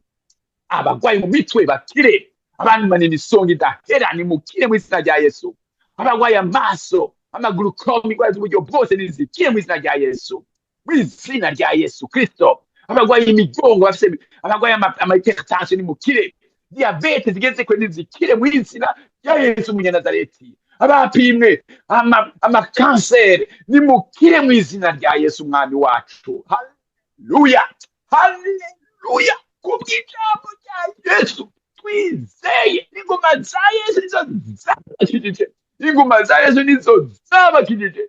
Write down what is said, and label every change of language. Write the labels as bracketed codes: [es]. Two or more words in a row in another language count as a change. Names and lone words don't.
[rn] Abagwayi mu mitwe bakire, abantu manini isonga idahera nimukire mu izina rya Yesu. Abagwayi amaso, amaguru komi, ingwara z'uburyo bwose nizikire mu izina rya Yesu, mu izina rya Yesu Kristo. Abagwayi imigongo, abagwayi amahypertension nimukire, diabete zigeze kwe nizikire mu izina rya Yesu Munyanazareti. Abapimwe amakanseri nimukire mu izina rya Yesu mwami wacu. Haleluya, haleluya. Kubw'ijambo rya Yesu twizeye, inguma za Yesu nizo zabakijije, inguma za Yesu nizo zabakijije.